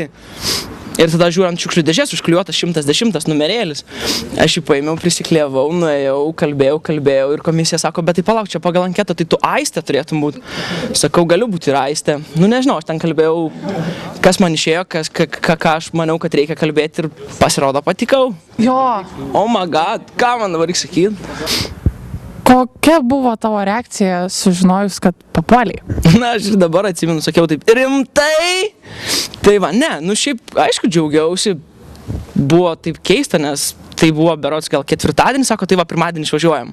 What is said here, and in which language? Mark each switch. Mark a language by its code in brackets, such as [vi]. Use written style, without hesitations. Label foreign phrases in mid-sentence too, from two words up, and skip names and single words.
[lt] Ir tada žiūrint šiukšlių dėžės, užklijuotas 110 numerėlis. Aš jį paėmiau, prisikliavau, nuėjau, kalbėjau ir komisija sako, bet tai palauk, čia pagal anketą, tai tu Aistė turėtum būti. Sakau, galiu būti ir Aistė. Nu nežinau, aš ten kalbėjau, kas man išėjo, ką aš maniau, kad reikia kalbėti ir pasirodo patikau. Jo. [en] Oh my god, [lt] ką man dabar reikia sakyti? Kokia buvo tavo reakcija sužinojus, kad papuoliai? Na, aš ir dabar atsimenu, sakiau taip, rimtai? Tai va, ne, nu šiaip, aišku, džiaugiausi, buvo taip keista, nes tai buvo berods gal ketvirtadienį, sako, tai va, pirmadienį išvažiuojam.